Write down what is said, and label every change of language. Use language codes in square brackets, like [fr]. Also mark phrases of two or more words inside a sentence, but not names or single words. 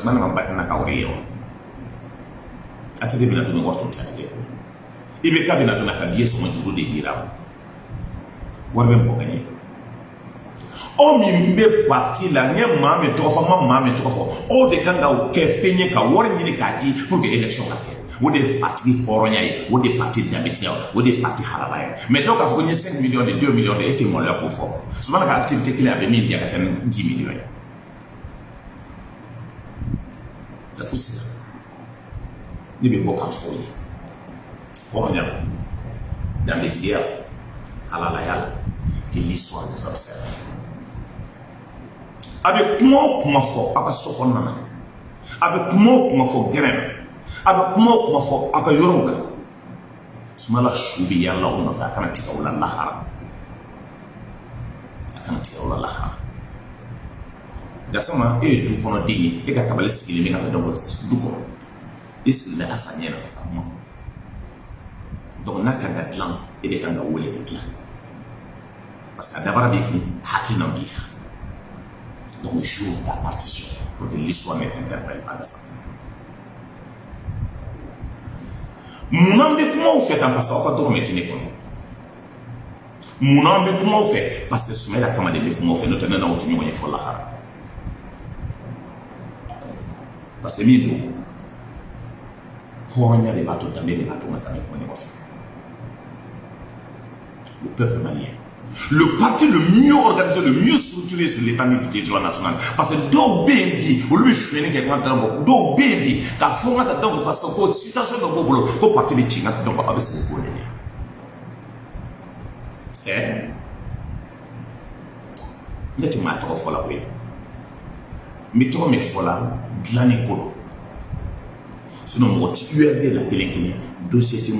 [bm] Sumala ma barika n'a ka wari ye wa ATT bɛna don wari tun tɛ ATT IBK bɛna don a ka billet sɔngɔ juru de dira wari bɛ mɔgɔ ka ɲɛ aw min bɛ parti la n ye maa min tɔgɔ fɔ n ma maa min tɔgɔ fɔ aw de kan ka kɛ fɛn ye ka wari ɲini k'a di [fr] pour que élection [bm] ka kɛ o de ye parti hɔrɔnya ye o de ye parti danbetigiya o de ye parti halala ye mais dɔw k'a fɔ ko n ye [fr] 5 millions de 2 millions de [bm] e tɛ maloya k'o fɔ Sumala ka activité kelen a bɛ min di a ka taa ni 10 millions ye [fr] c'est pour cela [bm] ne bɛ bɔ k'a fɔ ye hɔrɔnya la danbetigiya halalaya la [fr] que l'histoire nous observe [bm] a bɛ kuma o kuma fɔ a ka so kɔnɔna na a bɛ kuma o kuma fɔ gɛrɛn na a bɛ kuma o kuma fɔ a ka yɔrɔw la Sumala su bɛ yala o nɔfɛ a kana tigɛ o la lahara a kana tigɛ o la lahara Gassama e ye du kɔnɔ den ye e ka tabali sigilen bɛ ka taa dɔn du kɔnɔ e sigilen bɛ Asa ɲɛ na ka kuma donc n'a kan ka dilan e de kan ka wele ka dilan [fr] parce que [bm] a dabara b'i kun hakilina b'i kan donc [fr] joue ta partition pour que l'histoire ne t'interpelle pas [bm] Gassama munna bɛ kumaw fɛ tan [fr] parce que [bm] aw ka dɔrɔmɛ tɛ ne kɔnɔ munna bɛ kumaw fɛ [fr] parce que [bm] Sumala kama de bɛ kumaw fɛ n'o tɛ ne n'aw tɛ ɲɔgɔn ye fɔ lahara [fr] parce que [bm] min don hɔrɔnya de b'a to danbe de b'a to n ka taa ne kuma ɲɔgɔn fɛ [fr] le peuple malien le parti le mieux organisé, le mieux structuré sur l'état du territoire national. Parce que [bm] dɔw bɛ yen bi olu bɛ suyɛni kɛ n ka taa bɔ dɔw bɛ yen bi k'a fɔ n ka taa bɔ [fr] parce que [bm] ko situation dɔ b'o bolo ko parti bɛ ci n ka taa bɔ a bɛ segin k'o de kɛ ne tɛ maa tɔgɔ fɔ la koyi n bɛ tɔgɔ min fɔ la dilanni ko don sinon mɔgɔ ti URD la kelen kelen dossier ti n